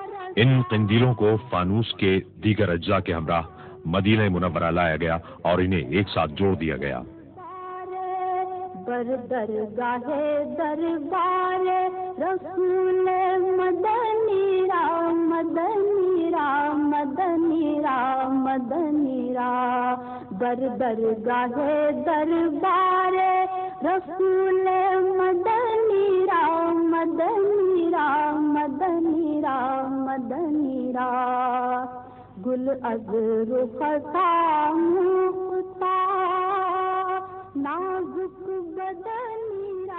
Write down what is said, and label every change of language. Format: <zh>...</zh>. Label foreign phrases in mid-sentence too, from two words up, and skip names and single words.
<ur>ان قندیلوں کو فانوس کے دیگر اجزاء کے ہمراہ مدینہ منورہ لایا گیا اور انہیں ایک ساتھ جوڑ دیا گیا۔</ur> <fa>درگاہ دربار رسول مدنی را مدنی را مدنی را مدنی را درگاہ دربار رسول مدنی را مدنی را مدنی را مدنی را گل از رخ ساموختا نازک بدنی را</fa>